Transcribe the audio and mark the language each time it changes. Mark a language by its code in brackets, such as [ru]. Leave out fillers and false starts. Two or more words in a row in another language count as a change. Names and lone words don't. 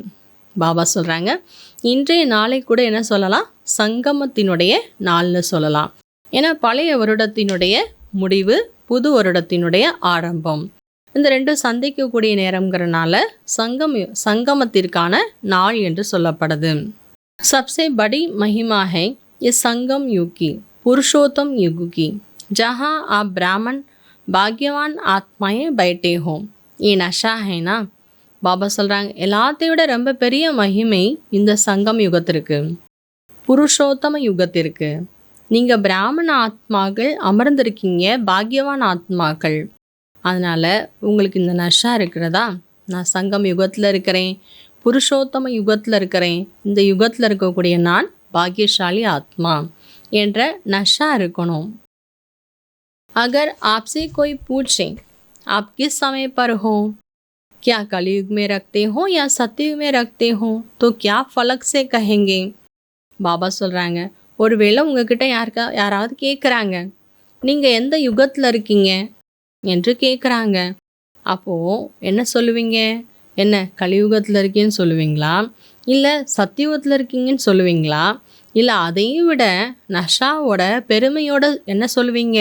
[ta] பாபா சொல்கிறாங்க, இன்றைய நாளை கூட என்ன சொல்லலாம், சங்கமத்தினுடைய நாள்னு சொல்லலாம். ஏன்னா பழைய வருடத்தினுடைய முடிவு, புது வருடத்தினுடைய ஆரம்பம், இந்த ரெண்டும் சந்திக்கக்கூடிய நேரங்கிறனால சங்கமத்திற்கான நாள் என்று சொல்லப்படுது. [hi] सबसे बड़ी महिमा है ये संगम युग की, पुरुषोत्तम युग की, जहाँ आप ब्राह्मण भाग्यवान आत्माएं बैठे हो. ये नशा है ना. [ta] பாபா சொல்கிறாங்க, எல்லாத்தையும் விட ரொம்ப பெரிய மகிமை இந்த சங்கம் யுகத்திற்கு, புருஷோத்தம யுகத்திற்கு. நீங்கள் பிராமண ஆத்மாக்கள் அமர்ந்திருக்கீங்க, பாக்யவான் ஆத்மாக்கள். அதனால் உங்களுக்கு இந்த நஷா இருக்கிறதா, நான் சங்கம் யுகத்தில் இருக்கிறேன், புருஷோத்தம யுகத்தில் இருக்கிறேன், இந்த யுகத்தில் இருக்கக்கூடிய நான் பாக்யசாலி ஆத்மா என்ற நஷா இருக்கணும். [hi] அகர் आपसे कोई पूछे आप किस समय पर हो, क्या कलयुग में रखते हो या सतयुग में रखते हो, तो क्या फलक से कहेंगे. [ta] பாபா சொல்கிறாங்க, ஒருவேளை உங்ககிட்ட யாராவது கேட்குறாங்க, நீங்கள் எந்த யுகத்தில் இருக்கீங்க என்று கேட்குறாங்க, அப்போது என்ன சொல்லுவீங்க? என்ன கலியுகத்தில் இருக்கீங்கன்னு சொல்லுவீங்களா, இல்லை சத்தியுகத்தில் இருக்கீங்கன்னு சொல்லுவீங்களா, இல்லை அதையும் விட நஷாவோட பெருமையோட என்ன சொல்லுவீங்க?